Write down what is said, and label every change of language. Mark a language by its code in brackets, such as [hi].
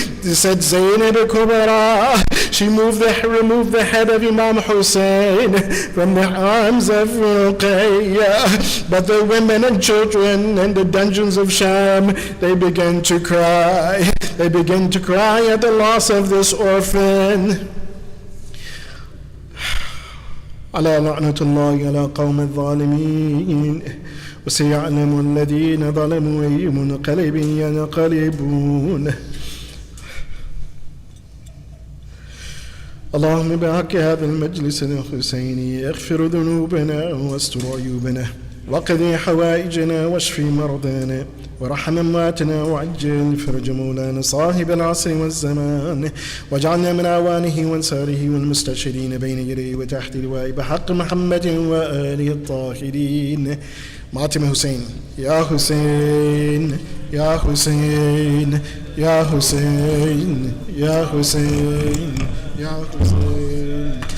[en] They said Zaynab al-Kubra, she removed the head of Imam Hussein from the arms of Ruqayya. But the women and children in the dungeons of Sham, they began to cry. They began to cry at the loss of this orphan. [ar] على لعنة الله على قوم الظالمين وسيعلم الذين ظلموا أي منقلب ينقلبون. اللهم بحق هذا المجلس الحسيني اغفر ذنوبنا واستر عيوبنا وقضي حوائجنا واشف مرضانا ورحم امواتنا وعجل فرج مولانا صاحب العصر والزمان واجعلنا من اعوانه وانصاره والمستشهدين بين يديه وتحت لواء بحق محمد واله الطاهرين. ماتم حسین یا حسین یا حسین یا حسین یا حسین یا حسین.